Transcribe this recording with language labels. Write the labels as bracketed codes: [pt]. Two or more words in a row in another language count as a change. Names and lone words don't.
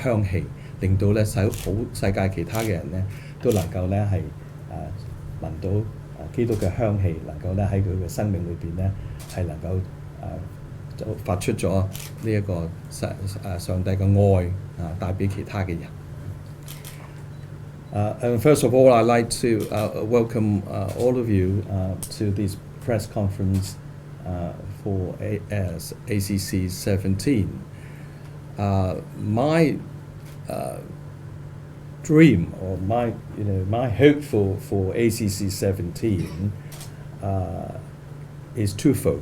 [yue] 香氣，令到呢世界其他嘅人呢都能夠呢係聞到基督嘅香氣，能夠呢喺佢嘅生命裏邊呢係能夠就發出咗呢一個上帝嘅愛帶俾其他嘅人。 [en] And first of all, I'd like to welcome all of you to this press conference for ACC 17. My dream or my hope for ACC 17 is twofold.